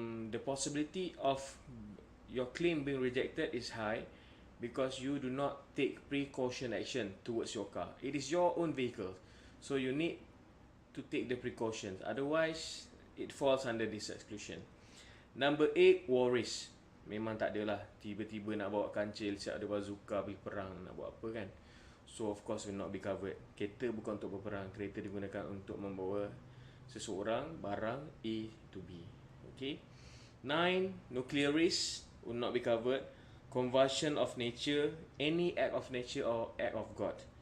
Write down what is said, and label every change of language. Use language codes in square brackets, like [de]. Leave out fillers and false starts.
[en] The possibility of your claim being rejected is high because you do not take precaution action towards your car. It is your own vehicle, so you need to take the precautions. Otherwise, it falls under this exclusion. Number 8, worries. [ms] Memang tak adalah tiba-tiba nak bawa kancil, siap ada bazooka pergi perang, nak buat apa kan. [en] So of course will not be covered. [ms] Kereta bukan untuk berperang, kereta digunakan untuk membawa seseorang, barang A to B. Okay. [en] 9, nuclear risk will not be covered. Convulsion of nature, any act of nature or act of God.